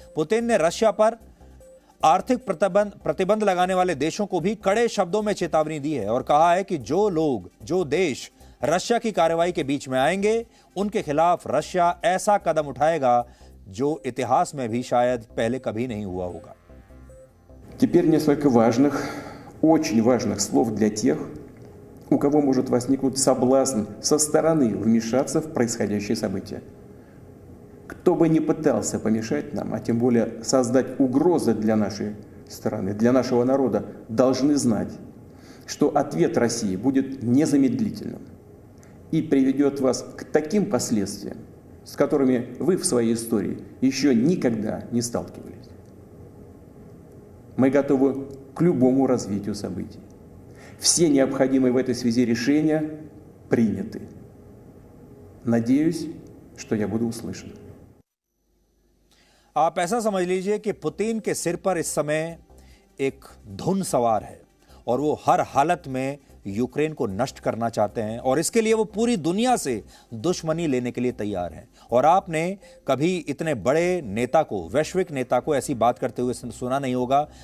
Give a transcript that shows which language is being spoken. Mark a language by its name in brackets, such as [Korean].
[Hindi] Putin ने Russia पर आर्थिक प्रतिबंध लगाने वाले देशों को भी कड़े शब्दों में चेतावनी दी है और कहा है कि जो देश रशिया की कार्रवाई के बीच में आएंगे, उनके खिलाफ रशिया ऐसा कदम उठाएगा जो इतिहास में भी शायद पहले कभी नहीं हुआ होगा। [Russian] Теперь несколько важных, очень важных слов для тех, у кого может возникнуть соблазн со стороны вмешаться в происходящее событие. Кто бы ни пытался помешать нам, а тем более создать угрозы для нашей страны, для нашего народа, должны знать, что ответ России будет незамедлительным и приведет вас к таким последствиям, с которыми вы в своей истории еще никогда не сталкивались. Мы готовы к любому развитию событий. Все необходимые в этой связи решения приняты. Надеюсь, что я буду услышан. [Hindi] आप ऐसा समझ लीजिए कि पुतिन के सिर पर इस समय एक धुन सवार है और वो हर हालत में यूक्रेन को नष्ट करना चाहते हैं और इसके लिए वो पूरी दुनिया से दुश्मनी लेने के लिए तैयार हैं। और आपने कभी इतने बड़े नेता को, वैश्विक नेता को ऐसी बात करते हुए सुना नहीं होगा।